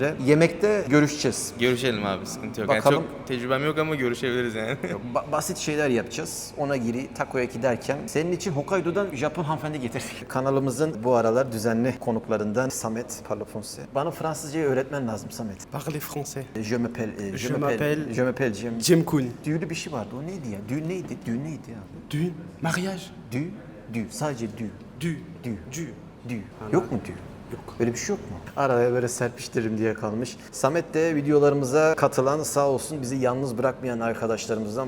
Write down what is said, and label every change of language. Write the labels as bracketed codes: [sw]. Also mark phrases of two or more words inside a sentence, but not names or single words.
[tr] Emre. Yemekte görüşeceğiz. Görüşelim abi, sıkıntı yok. Bakalım. Yani çok tecrübem yok ama görüşebiliriz yani. Basit şeyler yapacağız. Onigiri, takoyaki derken senin için Hokkaido'dan Japon hanımefendi getirdik. Kanalımızın bu aralar düzenli konuklarından Samet Parlafonse. Bana Fransızcayı öğretmen lazım Samet. [fr] Parlez français. Je m'appelle, Je m'appelle Jim Kun. [tr] Düğünlü bir şey vardı. O neydi ya? Düğün neydi? Düğün neydi ya? Düğün, mariage, Dü. Sadece dü. dü, Dü. dü. Dü. Yok mu dü? Yok. Böyle bir şey yok mu? Araya böyle serpiştiririm diye kalmış. Samet de videolarımıza katılan, sağ olsun bizi yalnız bırakmayan arkadaşlarımızdan.